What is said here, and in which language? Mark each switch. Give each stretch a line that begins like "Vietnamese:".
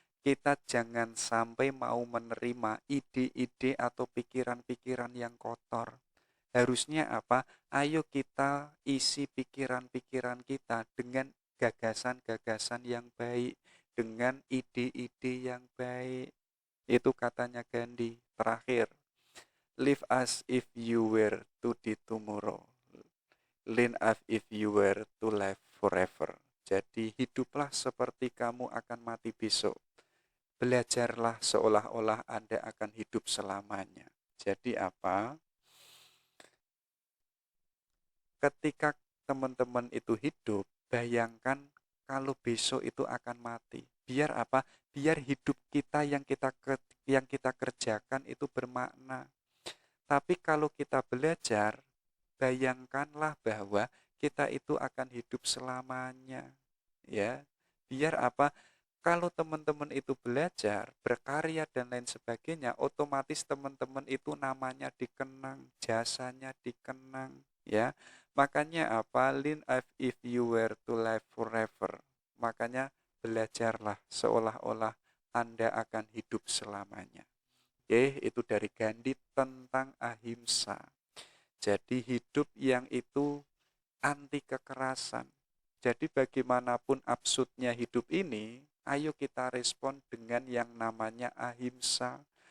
Indonesian: Kita jangan sampai mau menerima ide-ide atau pikiran-pikiran yang kotor. Harusnya apa? Ayo kita isi pikiran-pikiran kita dengan gagasan-gagasan yang baik, dengan ide-ide yang baik. Itu katanya Gandhi.
English: Terakhir, live as if you were to die tomorrow. Lean as if you were to live forever.
Indonesian: Jadi hiduplah seperti kamu akan mati besok. Belajarlah seolah-olah Anda akan hidup selamanya. Jadi apa? Ketika teman-teman itu hidup, bayangkan kalau besok itu akan mati. Biar apa? Biar hidup kita yang kita kerjakan itu bermakna. Tapi kalau kita belajar, bayangkanlah bahwa kita itu akan hidup selamanya. Ya, biar apa? Kalau teman-teman itu belajar, berkarya dan lain sebagainya, otomatis teman-teman itu namanya dikenang, jasanya dikenang, ya. Makanya apa?
English: Lean as if you were to live forever.
Indonesian: Makanya belajarlah seolah-olah Anda akan hidup selamanya. Oke, itu dari Gandhi tentang ahimsa. Jadi hidup yang itu anti kekerasan. Jadi bagaimanapun absurdnya hidup ini, ayo kita respon dengan yang namanya ahimsa.